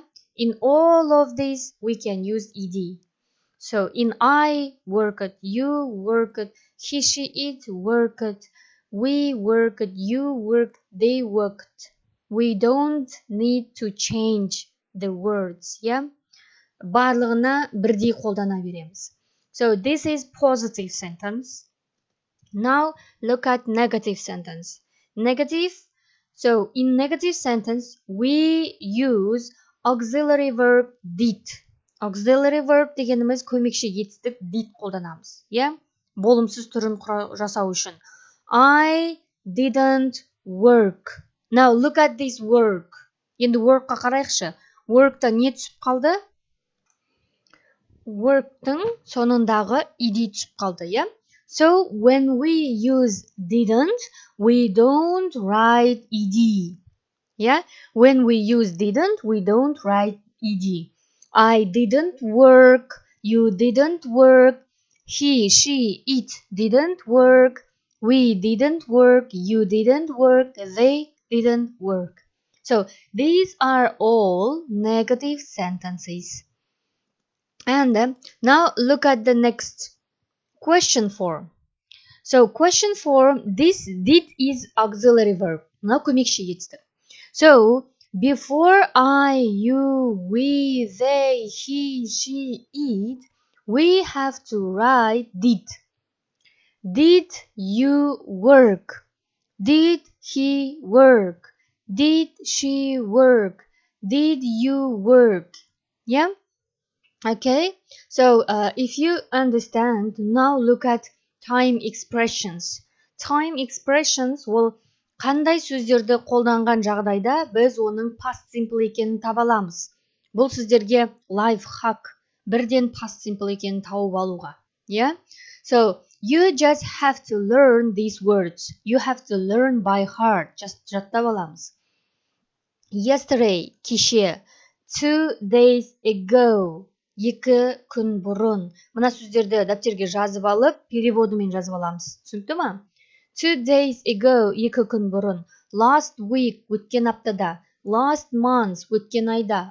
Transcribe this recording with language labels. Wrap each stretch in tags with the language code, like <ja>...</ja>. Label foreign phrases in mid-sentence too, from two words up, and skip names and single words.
<en>In all of these, we can use ed. So in I, worked, you worked, he, she, it worked, we worked, you worked, they worked. We don't need to change the words, yeah?</en> <kk>Барлығына бірдей қолдана береміз.</kk> <en>So this is positive sentence. Now look at negative sentence. Negative. So in negative sentence, we use auxiliary verb did. Auxiliary verb</en> <kk>дегеніміз көмекші етістік did қолданамыз, yeah? Болымсыз түрін жасау үшін.</kk> <en>I didn't work. Now look at this work.</en> <kk>Енді workқа қарайықшы. Work'та не түсіп қалды? Work'тың соңындағы ed түсіп қалды,</kk> <en>yeah? So when we use didn't, we don't write ed. Yeah? When we use didn't, we don't write ed. I didn't work, you didn't work, he, she, it didn't work, we didn't work, you didn't work, they didn't work. So these are all negative sentences. And now look at the next question form. So question form, this did is auxiliary verb.</en> <kk>Мынау көмекші етістік.</kk> <en>So before I, you, we, they, he, she, it, we have to write did. Did you work? Did he work? Did she work? Did you work? Yeah? Okay. So if you understand, now look at time expressions. Time expressions</en> <kk>ол қандай сөздерді қолданған жағдайда біз оның</kk> <en>past simple</en> <kk>екенін таба аламыз. Бұл сіздерге</kk> <en>life hack,</en> <kk>бірден</kk> <en>past simple</en> <kk>екенін тауып алуға.</kk> <en>Yeah? So you just have to learn these words. You have to learn by heart.</en> <kk>Just жаттап аламыз. Yesterday, кеше.</kk> <en>2 days ago,</en> <kk>2 күн бұрын. Мына сөздерді дәптерге жазып алып, переводымен жазып аламыз. Түсінікті ма?</kk> <en>2 days ago,</en> <kk>2 күн бұрын.</kk> <en>Last week,</en> <kk>өткен аптада.</kk> <en>Last month,</en> <kk>өткен айда.</kk>